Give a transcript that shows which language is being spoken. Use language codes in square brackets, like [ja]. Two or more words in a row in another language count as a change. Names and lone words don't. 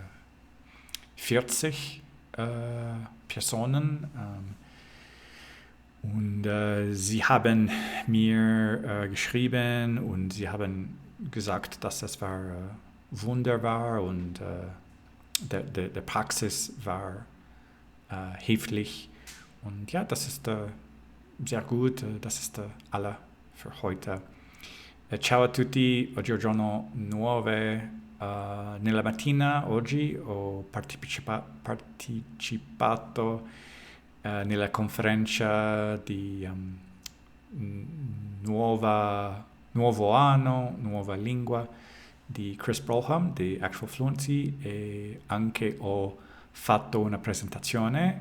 [de] 40 Personen und sie haben mir geschrieben und sie haben gesagt, dass das war wunderbar und der Praxis war hilfreich und ja, das ist sehr gut, das ist alle für heute. [it] Ciao a tutti, oggi è un giorno 9 nella mattina, oggi ho partecipato nella conferenza di nuovo anno, nuova lingua di Chris Broham di Actual Fluency e anche ho fatto una presentazione.